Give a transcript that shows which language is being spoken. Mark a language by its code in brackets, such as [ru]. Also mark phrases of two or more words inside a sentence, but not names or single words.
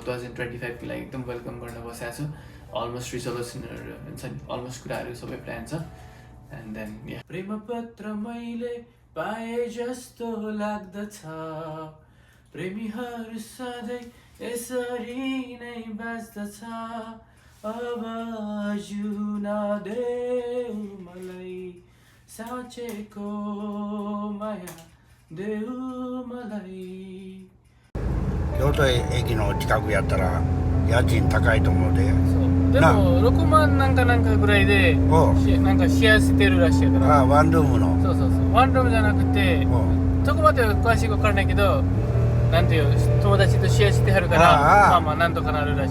[ne] 2025 को लागि एकदम वेलकम गर्न बसेको छु [en] almost resolutions [ne] हुन्छ नि अलमोस्ट कुराहरू सबै प्लान छ [en] and then [ne] या प्रेम पत्र मैले पाए जस्तो लाग्दछ प्रेमीहरू सधैँ यसरी नै बाँच्दछ अब जिउन देऊ मलाई साँचेको माया देऊ मलाई [ja] 京都駅の近くやったら家賃高いと思うで。でも6万なんかぐらいでなんかシェアしてるらしいから。ああ、ワンルームの。そうそうそう。ワンルームじゃなくて、そこまで詳しく分からないけど、なんていう友達とシェアしてはるから、まあまあなんとかなるらしい。